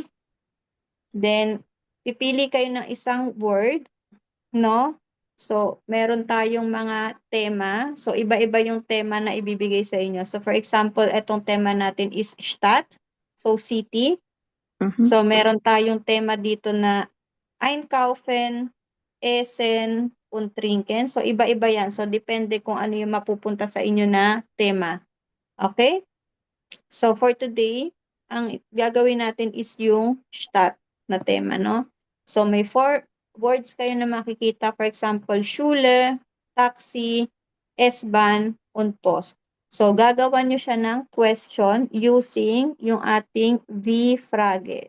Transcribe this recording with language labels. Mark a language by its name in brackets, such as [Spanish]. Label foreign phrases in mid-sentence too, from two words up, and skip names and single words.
[Filipino] Then, pipili kayo ng isang word, no? So, meron tayong mga tema. So, iba-iba yung tema na ibibigay sa inyo. So, for example, etong tema natin is Stadt. So, city. So, meron tayong tema dito na [German] einkaufen, essen, und trinken. [Filipino] So, iba-iba yan. So, depende kung ano yung mapupunta sa inyo na tema. [English] Okay? So, for today, [Filipino] ang gagawin natin is yung Stadt na tema, no? So, may 4 words kayo na makikita. [English] For example, [German] Schule, Taxi, S-Bahn, und Post. [Filipino] So, gagawa nyo siya ng question using yung ating V-Frage.